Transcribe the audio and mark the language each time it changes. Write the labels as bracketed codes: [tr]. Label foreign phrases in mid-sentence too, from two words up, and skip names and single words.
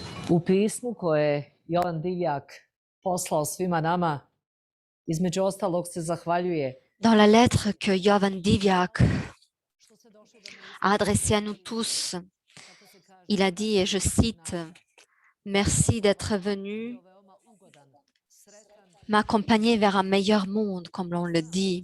[bs] U pismu koje je Jovan Divjak poslao svima nama, između ostalog se zahvaljuje [fr] Dans la lettre que Jovan Divjak a adressée à nous tous, il a dit, et je cite, merci d'être venu m'accompagner vers un meilleur monde, comme l'on le dit.